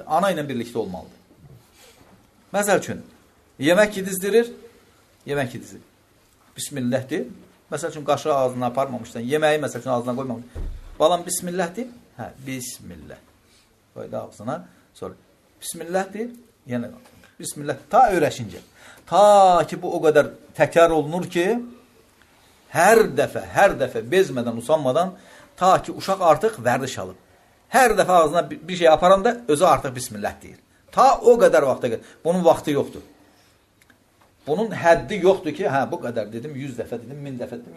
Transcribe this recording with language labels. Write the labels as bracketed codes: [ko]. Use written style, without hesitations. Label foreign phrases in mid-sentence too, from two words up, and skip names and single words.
[az] Ana ilə birlikdə olmalıdır. Məsəl üçün, yemək yedizdirir, yemək yedizdirir. Bismillahdir. Məsəl üçün, qaşığı ağzına aparmamışsan, yeməyi məsəl üçün ağzına qoymamışsan. Balam, bismillahdir. Hə, bismillah. Qoydu ağzına, sonra bismillahdir. Yəni, bismillah, ta öyrəşincə. Ta ki, bu o qədər təkrar olunur ki, hər dəfə bezmədən, usanmadan, ta ki, uşaq artıq vərdiş alıb. Hər dəfə ağzına bir şey aparanda özü artıq bismillah deyir. Ta o qədər vaxta qədər. Bunun vaxtı yoxdur. Bunun həddi yoxdur ki, hə, bu qədər dedim, 100 dəfə dedim, 1000 dəfə dedim.